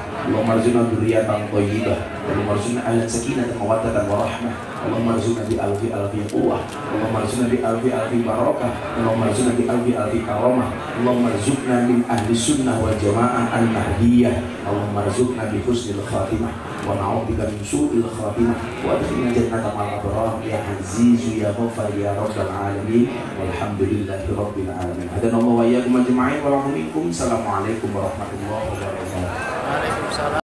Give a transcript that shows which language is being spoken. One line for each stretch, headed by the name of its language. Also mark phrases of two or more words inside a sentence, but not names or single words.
Arabic: اللهم ارزقنا ذرية طيبة، اللهم ارزقنا أهلا سكينة مودة ورحمة، اللهم ارزقنا بألف قوة، اللهم ارزقنا بألف بركة، اللهم ارزقنا بألف كرامة، اللهم ارزقنا من أهل السنة والجماعة المهدية, اللهم ارزقنا بحسن الخاتمة ونعوذ بك من سوء الخاتمة وأدخلنا الجنة مع الأبرار يا عزيز يا غفار يا رب العالمين والحمد لله رب العالمين. هدانا الله وإياكم أجمعين ومنكم. السلام عليكم ورحمة الله وبركاته. وعليكم السلام.